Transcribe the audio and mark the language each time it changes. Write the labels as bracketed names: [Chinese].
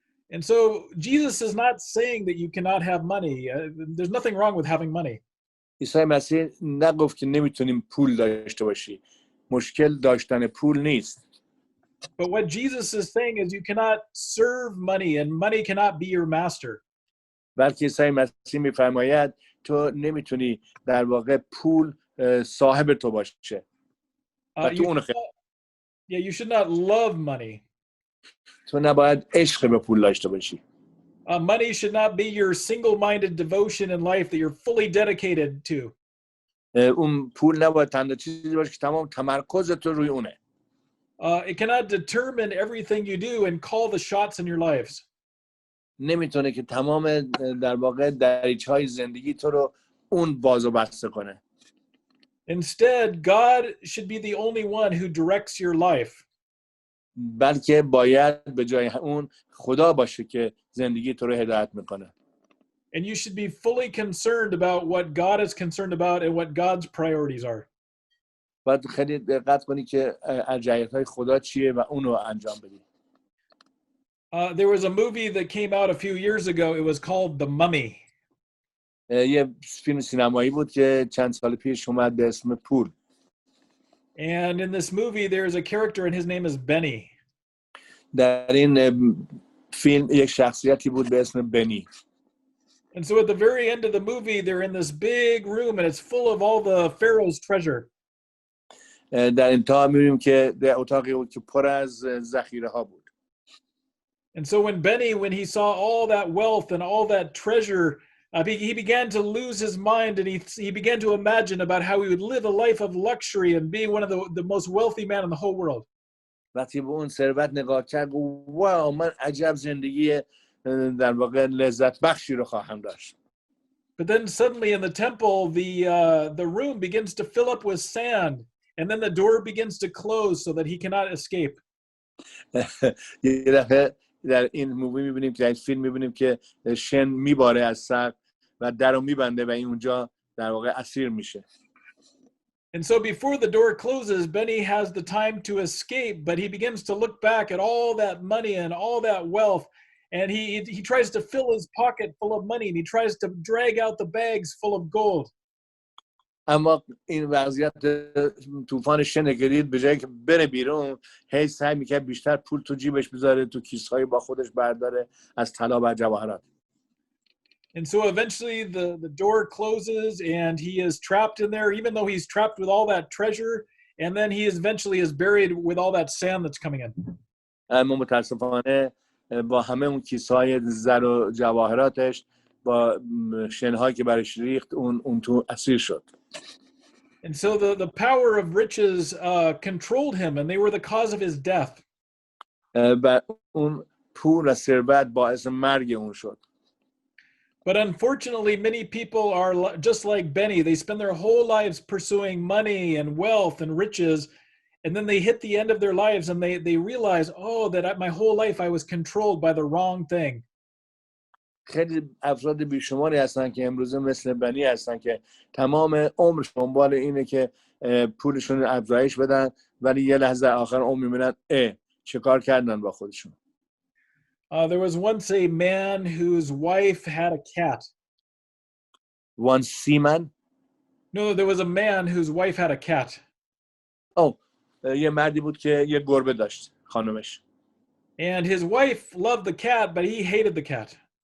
[English] And so Jesus is not saying that you cannot have money. There's nothing wrong with having money. [Persian] عیسی مسیح نگفت که نمیتونیم پول داشته باشی. مشکل داشتن پول نیست. [English] But what Jesus is saying is you cannot serve money and money cannot be your master. [Persian] بلکه عیسی مسیح میفرماید تو نمیتونی در واقع پول صاحب تو باشه. [English] You should not love money. [Persian] تو نباید عشق به پول داشته باشی. [English] Money should not be your single-minded devotion in life that you're fully dedicated to. [Persian] اون پول نباید تنها چیزی باشه که تمام تمرکز تو روی اونه. [English] It cannot determine everything you do and call the shots in your lives. [Persian] نمیتونه که تمام در واقع دریچه‌های زندگی تو رو اون باز و بسته کنه. [English] Instead, God should be the only one who directs your life. [Persian] بلکه باید به جای اون خدا باشه که زندگی تو رو هدایت میکنه. [English] And you should be fully concerned about what God is concerned about and what God's priorities are. [Persian] باید خیلی دقت کنی که ارجحیت‌های خدا چیه و اون رو انجام بدی. [English] There was a movie that came out a few years ago. It was called The Mummy. [Persian] یه فیلم سینمایی بود که چند سال پیش اومد به اسم پول. [English] And in this movie, there is a character and his name is Benny. [Persian] در این فیلم یک شخصیتی بود به اسم بنی. [English] And so at the very end of the movie, they're in this big room and it's full of all the Pharaoh's treasure. [Persian] در انتها می‌بینیم که در اتاقی بود که پر از ذخیره ها بود. [English] And so when he saw all that wealth and all that treasure, he began to lose his mind, and he began to imagine about how he would live a life of luxury and be one of the most wealthy men in the whole world. [Persian] وقتی به اون ثروت نگاه کرد گفت واو من عجب زندگی در واقع لذت بخشی رو خواهم داشت. [English] But then suddenly in the temple, the room begins to fill up with sand, and then the door begins to close so that he cannot escape. [Persian] یه دفعه در این مووی می‌بینیم که این فیلم می‌بینیم که شن میباره از سقف و درو میبنده و این اونجا در واقع اسیر میشه. [English] And so before the door closes, Benny has the time to escape, but he begins to look back at all that money and all that wealth, and he tries to fill his pocket full of money, and he tries to drag out the bags full of gold. [Persian] اما این وضعیت طوفان شن گرید به جایی که بره بیرون هی سعی میکنه بیشتر پول تو جیبش بذاره تو کیس‌های با خودش برداره از طلا و جواهرات. [English] And so eventually the door closes and he is trapped in there, even though he's trapped with all that treasure, and then he eventually is buried with all that sand that's coming in. [Persian] اما متاسفانه با همه اون کیس‌های زر و جواهراتش با شن‌هایی که برش ریخت اون تو اسیر شد. [English] And so the power of riches controlled him, and they were the cause of his death. [Persian] و اون پول و ثروت باعث مرگ اون شد. [English] But unfortunately, many people are just like Benny. They spend their whole lives pursuing money and wealth and riches, and then they hit the end of their lives and they realize, oh, that my whole life I was controlled by the wrong thing. [Persian] خیلی افراد بیشماری هستن که امروزه مثل بنی هستن که تمام عمرش دنبال اینه که پولشون رو افزایش بدن ولی یه لحظه آخر عمر میبینن چه کار کردن با خودشون. [English] There was once a man whose wife had a cat. One seaman? No, there was a man whose wife had a cat. [Persian] یه مردی بود که یه گربه داشت خانمش. [English] And his wife loved the cat, but he hated the cat.